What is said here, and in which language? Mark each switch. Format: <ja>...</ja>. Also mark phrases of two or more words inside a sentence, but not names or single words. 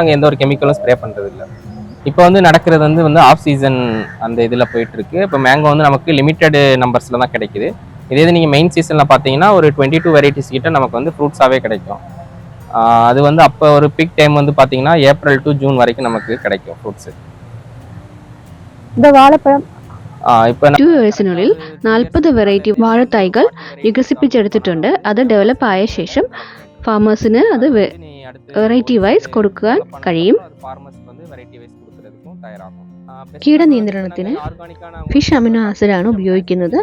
<ta>நாங்கள் எந்த ஒரு கெமிக்கலும் ஸ்ப்ரே பண்ணுறது இல்லை. இப்போ வந்து நடக்கிறது வந்து</ta> <en>off season</en> <ta>அந்த இதில் போயிட்டுருக்கு. இப்போ மேங்கோ வந்து நமக்கு</ta> <en>limited numbers</en> <ta>தான் கிடைக்குது. இதே இது நீங்கள்</ta> <en>main season</en> <ta>பார்த்தீங்கன்னா ஒரு 22 வெரைட்டிஸ் கிட்ட நமக்கு வந்து ஃப்ரூட்ஸாகவே கிடைக்கும். அது வந்து அப்போ ஒரு</ta> <en>big time</en> <ta>வந்து பார்த்தீங்கன்னா</ta> <en>April to June</en> <ta>வரைக்கும் நமக்கு கிடைக்கும் ഫ്രൂട്ട്സ്. இந்த വാഴപ്പഴം</ta> <ml>ഇപ്പോൾ 2 ഇയേഴ്സിനുള്ളിൽ 40 വെറൈറ്റി വാഴത്തൈകൾ വികസിപ്പിച്ചെടുത്തിട്ടുണ്ട്. അത് ഡെവലപ്പ് ആയ ശേഷം ഫാമേഴ്സിന് അത്</ml> <en>variety wise</en> <ml>കൊടുക്കാൻ കഴിയും. കീടനിയന്ത്രണത്തിന്</ml> <en>fish amino acid</en> <ml>ഉപയോഗിക്കുന്നത്.</ml>